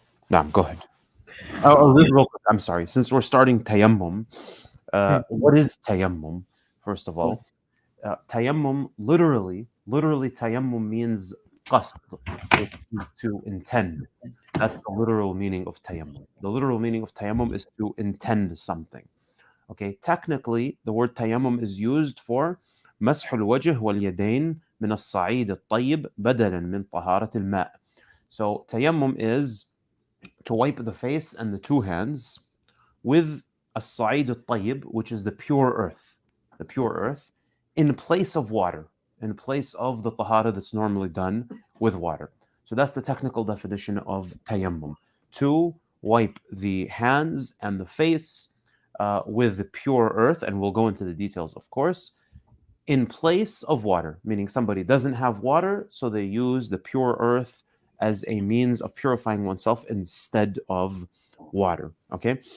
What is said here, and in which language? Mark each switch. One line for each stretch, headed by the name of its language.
English: نعم, go ahead. Real quick, I'm sorry. Since we're starting tayammum, what is tayammum, first of all? Tayammum, literally tayammum means qasd, to intend. That's the literal meaning of tayammum. The literal meaning of tayammum is to intend something. Okay, technically, the word tayammum is used for
Arabic: مسح الوجه واليدين من الصعيد الطيب بدلا من طهارة الماء.
English: So tayammum is to wipe the face and the two hands with الصعيد الطيب, which is the pure earth, in place of water, in place of the tahara that's normally done with water. So that's the technical definition of tayammum, to wipe the hands and the face with the pure earth, and we'll go into the details, of course, in place of water, meaning somebody doesn't have water, so they use the pure earth as a means of purifying oneself instead of water. Okay.